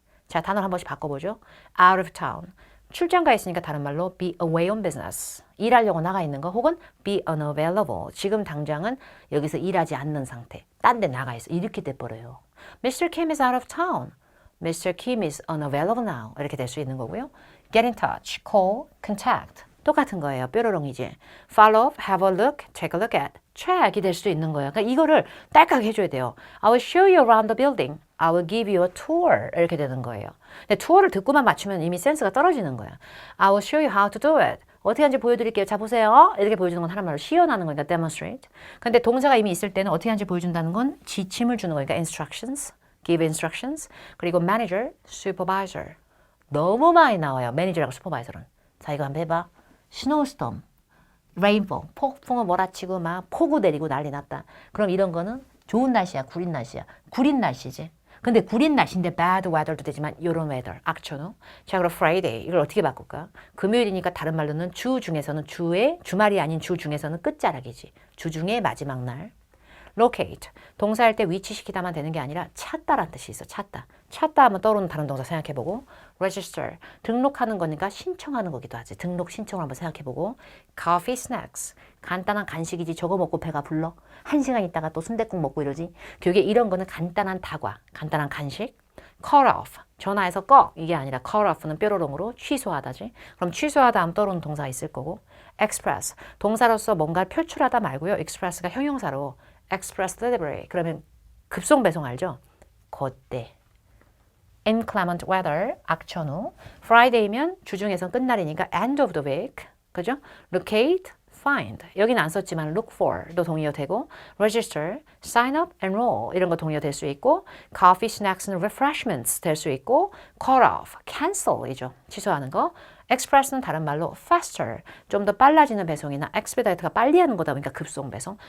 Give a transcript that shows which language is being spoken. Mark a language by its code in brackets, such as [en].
[ko] 자, 단어를 한 번씩 바꿔보죠. [en] Out of town. [ko] 출장 가 있으니까 다른 말로 [en] be away on business. [ko] 일하려고 나가 있는 거 혹은 be unavailable. 지금 당장은 여기서 일하지 않는 상태. 딴 데 나가 있어. 이렇게 돼버려요. [en] Mr. Kim is out of town. Mr. Kim is unavailable now. [ko] 이렇게 될 수 있는 거고요. [en] Get in touch, call, contact. [ko] 똑같은 거예요. 뾰로롱이지. [en] Follow up, have a look, take a look at. [ko] check이 될 수도 있는 거예요. 그러니까 이거를 딸깍 해줘야 돼요. [en] I will show you around the building. I will give you a tour. [ko] 이렇게 되는 거예요. 근데 투어를 듣고만 맞추면 이미 센스가 떨어지는 거야. [en] I will show you how to do it. [ko] 어떻게 하는지 보여드릴게요. 자, 보세요. 이렇게 보여주는 건 하나말로 시연하는 거니까 demonstrate. 근데 동사가 이미 있을 때는 어떻게 하는지 보여준다는 건 지침을 주는 거니까 instructions, give instructions. 그리고 manager, supervisor. 너무 많이 나와요. 매니저랑 슈퍼바이저는. 자, 이거 한번 해봐. 스노우스톰, 레인보, 폭풍을 몰아치고 막 폭우 내리고 난리 났다. 그럼 이런 거는 좋은 날씨야, 구린 날씨야. 구린 날씨지. 근데 구린 날씨인데 bad weather도 되지만 이런 weather, 악천후. 자, 그럼 Friday 이걸 어떻게 바꿀까? 금요일이니까 다른 말로는 주 중에서는 주말이 아닌 주 중에서는 끝자락이지. 주 중에 마지막 날. locate, 동사할 때 위치시키다만 되는 게 아니라 찾다라는 뜻이 있어. 찾다. 찾다 하면 떠오르는 다른 동사 생각해보고 register, 등록하는 거니까 신청하는 거기도 하지. 등록 신청을 한번 생각해보고 coffee snacks, 간단한 간식이지. 저거 먹고 배가 불러? 1시간 있다가 또 순댓국 먹고 이러지. 교육에 이런 거는 간단한 다과, 간단한 간식. call off, 전화해서 꺼. 이게 아니라 call off는 뾰로롱으로 취소하다지. 그럼 취소하다 하면 떠오르는 동사가 있을 거고 express, 동사로서 뭔가를 표출하다 말고요. express가 형용사로 express delivery. 그러면 급송 배송 알죠? 그때. inclement weather, 악천후. Friday면 주중에선 끝날이니까 [en] end of the week. [ko] 그죠? locate, find. 여기는 안 썼지만 look for도 동의어 되고 register, sign up, enroll 이런 거 동의어 될 수 있고 coffee, snacks는 refreshments 될 수 있고 call off, cancel이죠. 취소하는 거. express는 다른 말로 faster, 좀 더 빨라지는 배송이나 expedite가 빨리 하는 거다 보니까 급송 배송.